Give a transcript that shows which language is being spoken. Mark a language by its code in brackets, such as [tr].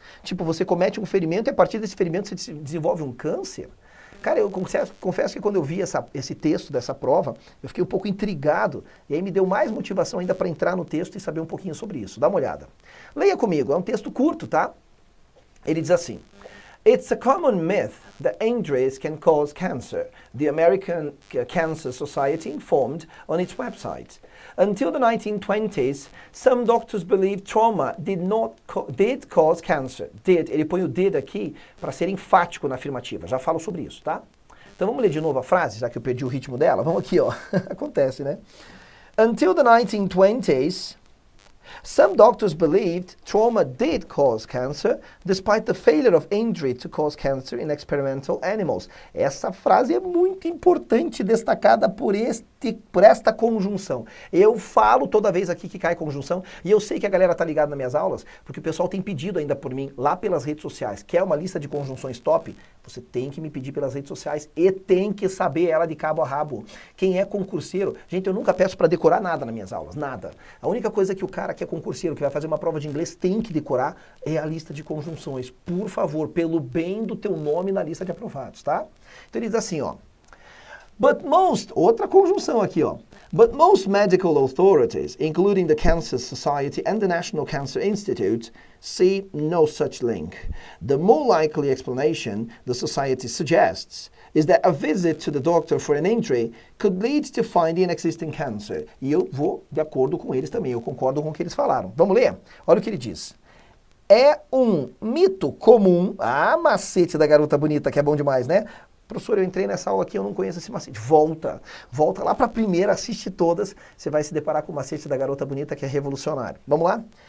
[pt] Tipo, você comete um ferimento e a partir desse ferimento você desenvolve um câncer? Cara, eu confesso que quando eu vi esse texto dessa prova, eu fiquei um pouco intrigado. E aí me deu mais motivação ainda para entrar no texto e saber um pouquinho sobre isso. Dá uma olhada. Leia comigo, é um texto curto, tá? Ele diz assim, [en] It's a common myth that injuries can cause cancer, the American Cancer Society informed on its website. Until the 1920s, some doctors believed trauma did cause cancer. [pt] Ele põe o did aqui para ser enfático na afirmativa, já falo sobre isso, tá? Então vamos ler de novo a frase, já que eu perdi o ritmo dela? Vamos aqui, ó, acontece, né? [en] Until the 1920s, some doctors believed trauma did cause cancer, despite the failure of injury to cause cancer in experimental animals. [pt] Essa frase é muito importante, destacada por esta conjunção. Eu falo toda vez aqui que cai conjunção, e eu sei que a galera tá ligada nas minhas aulas, porque o pessoal tem pedido ainda por mim, lá pelas redes sociais, quer uma lista de conjunções top? Você tem que me pedir pelas redes sociais e tem que saber ela de cabo a rabo. Quem é concurseiro, gente, eu nunca peço para decorar nada nas minhas aulas, nada. A única coisa que o cara que é concurseiro, que vai fazer uma prova de inglês, tem que decorar é a lista de conjunções. Por favor, pelo bem do teu nome na lista de aprovados, tá? Então ele diz assim, ó. [en] But most, [pt] outra conjunção aqui, ó. [en] But most medical authorities, including the Cancer Society and the National Cancer Institute, see no such link. The more likely explanation the society suggests is that a visit to the doctor for an injury could lead to finding existing cancer. [pt] E eu vou de acordo com eles também, eu concordo com o que eles falaram. Vamos ler? Olha o que ele diz. É um mito comum, macete da garota bonita, que é bom demais, né? Professor, eu entrei nessa aula aqui, eu não conheço esse macete. Volta lá para a primeira, assiste todas, você vai se deparar com o macete da garota bonita, que é revolucionário. Vamos lá?